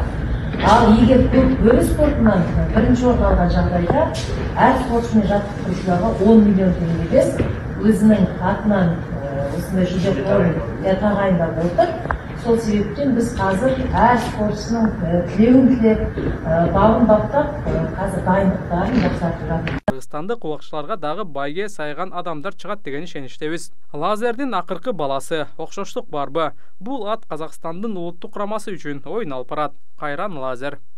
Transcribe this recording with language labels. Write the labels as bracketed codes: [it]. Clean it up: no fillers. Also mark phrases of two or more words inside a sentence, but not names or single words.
[kk] Ал егер Көк Бөрү спортынан бірінші орын алған жағдайда әр спортшы мен жаттықтырушыларға 10 миллион теңгеден өзінің атынан осындай жүлде қорын тағайындап отыр. Сол себептен біз қазір әр спортшының тілеуін тілеп, бабын баптап, қазір дайындықтарын жақсартып жатырмыз. [ky] Кыргызстандык улакчыларга дагы байге сайган адамдар чыгат деген ишеничтебиз. Лазердин акыркы баласы, окшоштук барбы? Бул ат Казакстандын улуттук курамасы үчүн ойын алып барат. Кайран Лазер.